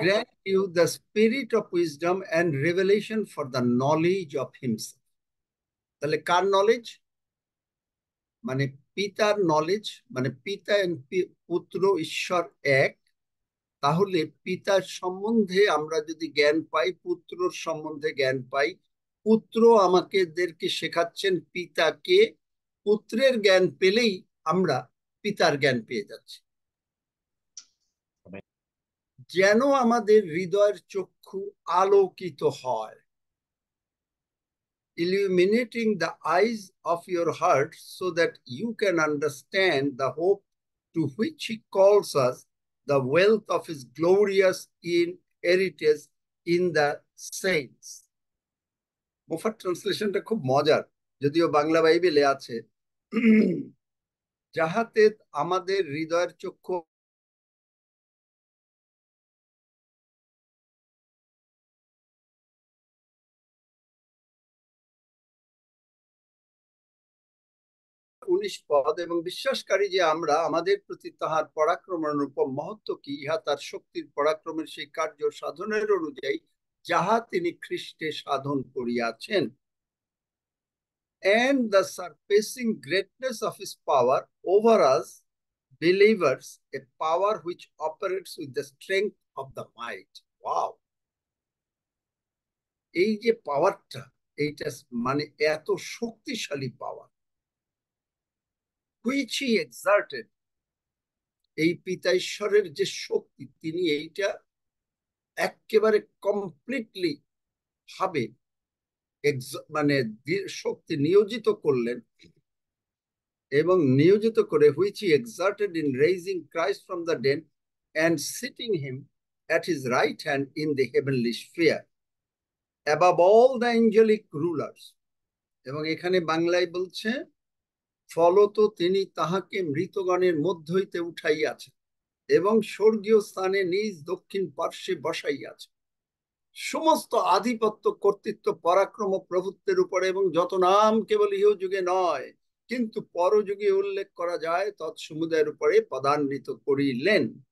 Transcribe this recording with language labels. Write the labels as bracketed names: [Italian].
[English] Grant you the spirit of wisdom and revelation for the knowledge of himself. [Bangla] তাহলে কার knowledge? মানে পিতার knowledge, মানে পিতা পুত্র ঈশ্বর এক। তাহলে পিতার সম্বন্ধে আমরা যদি জ্ঞান পাই, পুত্রর সম্বন্ধে জ্ঞান পাই, পুত্র আমাদেরকে শেখাচ্ছেন পিতাকে, পুত্রের জ্ঞান পেলেই আমরা পিতার জ্ঞান পেয়ে যাচ্ছি। যেন আমাদের হৃদয়ের চক্ষু আলোকিত হয়, [English] illuminating the eyes of your heart so that you can understand the hope to which he calls us, the wealth of his glorious inheritance in the saints. [Bangla] মোফার ট্রান্সলেশনটা খুব মজার, যদিও বাংলা বাইবেলে আছে। যাহাতে আমাদের হৃদয়ের চক্ষু উনিশ পদ, এবং বিশ্বাসকারী যে আমরা আমাদের প্রতি তাহার পরাক্রমের অনুপম মহত্ব কি, ইহা তার শক্তির পরাক্রমের সেই কার্য সাধনের অনুযায়ী যাহা তিনি খ্রিস্টে সাধন করিয়াছেন, [English] and the surpassing greatness of his power over us believers, a power which operates with the strength of the might. Wow! [Bangla] এই যে পাওয়ারটা, এইটা মানে এত শক্তিশালী পাওয়ার, [English] which he exerted, [Bangla] এই পিতা ঈশ্বরের যে শক্তি, তিনি এইটা একেবারে কমপ্লিটলি ভাবে মানে শক্তি নিয়োজিত করলেন, এবং নিয়োজিত করে [English] which he exerted in raising Christ from the dead and sitting him at his right hand in the heavenly sphere above all the angelic rulers. [Bangla] এবং এখানে বাংলায় বলছে, ফলত তিনি তাহাকে মৃতগণের মধ্য হইতে উঠাইয়াছেন এবং স্বর্গীয় স্থানে নিজ দক্ষিণ পার্শ্বে বসাইয়াছেন, সমস্ত আধিপত্য, কর্তৃত্ব, পরাক্রম, প্রভুত্বের উপরে, এবং যত নাম কেবল ইহ যুগে নয় কিন্তু পরযুগে উল্লেখ করা যায় তৎসমুদায়ের উপরে পদান্বিত করিলেন।